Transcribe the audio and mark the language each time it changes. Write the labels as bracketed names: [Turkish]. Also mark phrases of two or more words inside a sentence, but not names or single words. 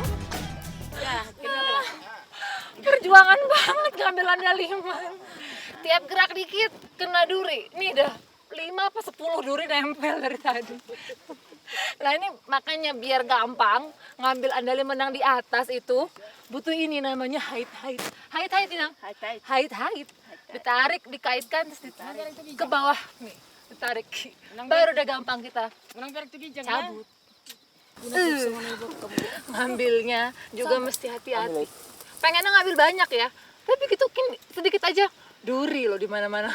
[Indonesian] Ya, perjuangan banget ngambil andaliman. Tiap gerak dikit kena duri. Nih dah 5 apa 10 duri nempel dari tadi. Nah ini makanya biar gampang ngambil andaliman yang di atas itu butuh ini namanya hait-hait. Hait-hait Inang. Hait-hait. Ditarik, dikaitkan terus ditarik ke bawah nih. Ditarik. Baru udah gampang kita cabut. Ngambilnya juga mesti hati-hati. Pengennya ngambil banyak ya, tapi gitu sedikit aja duri loh di mana-mana.